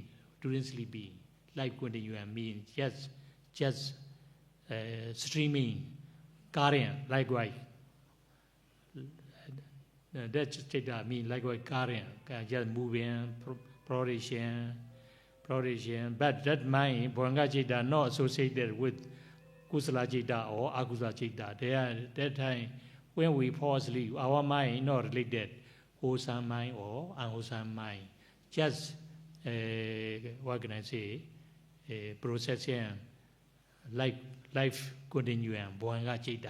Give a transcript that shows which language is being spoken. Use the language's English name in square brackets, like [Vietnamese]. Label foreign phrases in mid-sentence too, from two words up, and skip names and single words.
[English] During sleeping, life continuum means just streaming, current, likewise. That Citta means likewise current, just moving, progression. But that mind, [Pali] Bhavanga Citta, [English] not associated with [Pali] kusala citta [English] or [Pali] akusala citta. [English] That time when we fall asleep, our mind not related wholesome mind or unwholesome mind. Just what can I say? Processing life continuum. [Pali] Boanga citta.